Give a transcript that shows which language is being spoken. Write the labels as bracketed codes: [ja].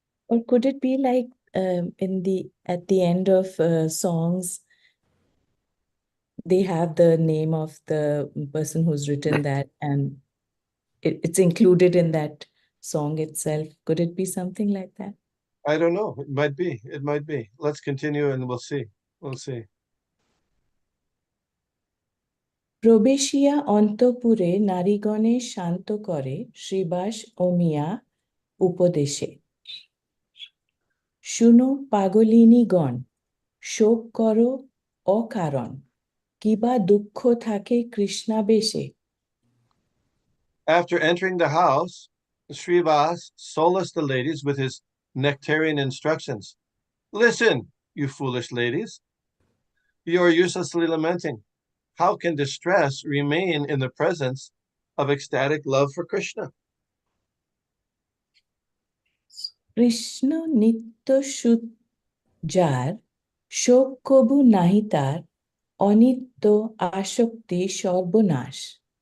[en] Or could it be like at the end of songs, they have the name of the person who's written that, and it's included in that song itself? Could it be something like that? I don't know. It might be. It might be. Let's continue and we'll see. We'll see. [bn] প্রবেশিয়া অন্তঃপুরে নারীগণে শান্ত করে শ্রীবাস অমিয়া উপদেশে। শুনো পাগলিনীগণ শোক করো অকারণ কিবা দুঃখ থাকে কৃষ্ণাবেশে। [en] After entering the house, Srivas solaced the ladies with his nectarian instructions. Listen, you foolish ladies. You are uselessly lamenting. How can distress remain in the presence of ecstatic love for Krishna? [bn] Krishna নিত্য যার শোক কবু নাহি তার অনিত্য আসক্তি সর্বনাশ।